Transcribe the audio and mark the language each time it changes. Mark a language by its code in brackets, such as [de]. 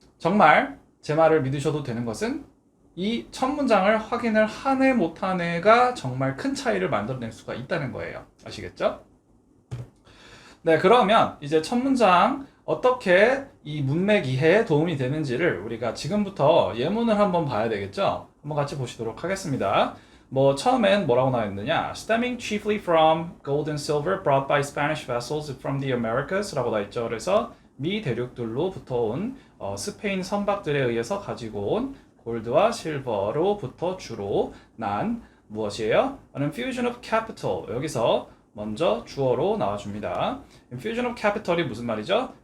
[ko] 정말 제 말을 믿으셔도 되는 것은 이 첫 문장을 확인을 하네 못하네가 정말 큰 차이를 만들어낼 수가 있다는 거예요. 아시겠죠? 그러면 이제 첫 문장 어떻게 이 문맥 이해에 도움이 되는지를 우리가 지금부터 예문을 한번 봐야 되겠죠? 한번 같이 보시도록 하겠습니다. 처음엔 뭐라고 나와있느냐? [en] Stemming chiefly from gold and silver brought by Spanish vessels from the Americas [ko] 라고 나와있죠. 그래서 미 대륙들로부터 온 스페인 선박들에 의해서 가지고 온 골드와 실버로부터 주로 난 무엇이에요? [en] Infusion of capital. [ko] 여기서 먼저 주어로 나와줍니다. [en] Infusion of capital [ko] 이 무슨 말이죠?